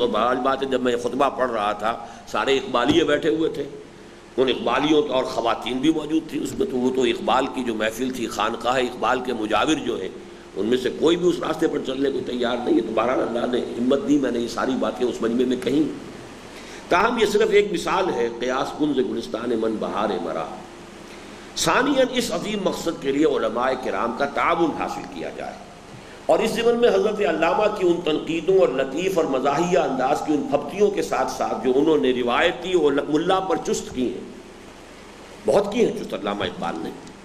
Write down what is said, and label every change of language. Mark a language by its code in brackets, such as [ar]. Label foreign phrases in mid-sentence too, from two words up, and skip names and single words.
[ur] اور بہرحال بات ہے، جب میں خطبہ پڑھ رہا تھا سارے اقبالیے بیٹھے ہوئے تھے، ان اقبالیوں اور خواتین بھی موجود تھیں اس میں، تو وہ تو اقبال کی جو محفل تھی، خانقاہ اقبال کے مجاور جو ہیں ان میں سے کوئی بھی اس راستے پر چلنے کو تیار نہیں ہے۔ تو بہرحال اللہ نے ہمت دی، میں نے یہ ساری باتیں اس مجمع میں کہیں۔ تاہم یہ صرف ایک مثال ہے، [fa] قیاس کن سے گلستان من بہار مرا۔ [ur] ثانیاً اس عظیم مقصد کے لیے علماء کرام کا تعاون حاصل کیا جائے، اور اس ضمن میں حضرت علامہ کی ان تنقیدوں اور لطیف اور مزاحیہ انداز کی ان پھبتیوں کے ساتھ ساتھ جو انہوں نے روایتی اور ملا پر چست کی ہیں، بہت کی ہیں چست علامہ اقبال نے۔